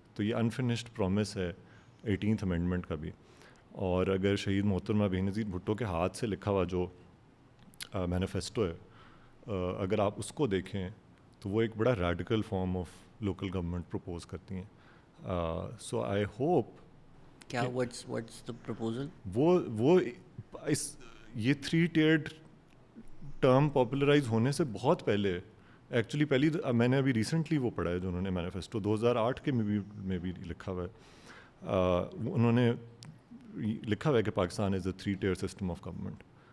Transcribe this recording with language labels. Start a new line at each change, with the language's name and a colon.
Urdu: تو یہ unfinished promise ہے 18th amendment کا بھی. اور اگر شہید محترمہ بے نظیر بھٹو کے ہاتھ سے لکھا ہوا جو مینیفیسٹو ہے, اگر آپ اس کو دیکھیں تو وہ ایک بڑا radical form of local government propose کرتی ہیں.
English: So I hope کیا what's the proposal?
Urdu: وہ یہ 3-tiered ٹرم پاپولرائز ہونے سے بہت پہلے, ایکچولی پہلی میں نے ابھی ریسنٹلی وہ پڑھا ہے جو انہوں نے مینیفیسٹو 2008 کے میں بھی لکھا ہوا ہے. انہوں نے لکھا ہوا ہے کہ
English: Pakistan is a 3-tier system of government.